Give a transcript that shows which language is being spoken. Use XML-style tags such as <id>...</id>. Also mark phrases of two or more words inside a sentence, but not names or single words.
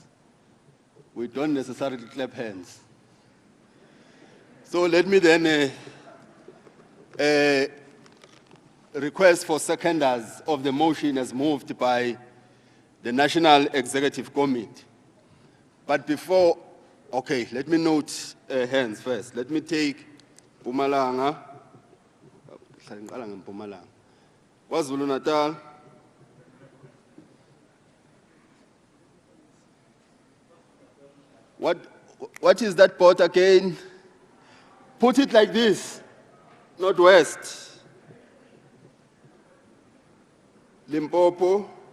<en>We don't necessarily clap hands. So let me then request for seconders of the motion as moved by the National Executive Committee. But before, okay, let me note hands first. Let me take Mpumalanga. KwaZulu-Natal. What is that board again? Put it like this, Northwest. Limpopo.</en>